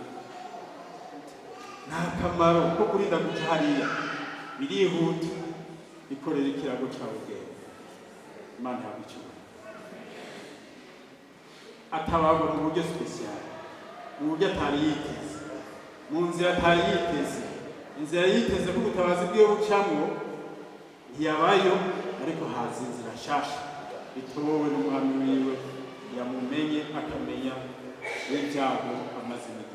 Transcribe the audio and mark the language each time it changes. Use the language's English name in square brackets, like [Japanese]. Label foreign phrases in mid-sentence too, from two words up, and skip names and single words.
[Rundi] nta kamaro ko kurinda guca hariya, birihuta bikorera ikirago cyawe ubwenge. Imana yabicuye atabagwa mu buryo special, mu buryo atari yiteze, mu nzira atari yiteze. Inzira yiteze ko ubutabazi bwiwe bucamwo ntiyabayo, ariko haza inzira nshasha itobowe n'umwami wiwe yamumenye akamenya n'ibyago amaze igihe.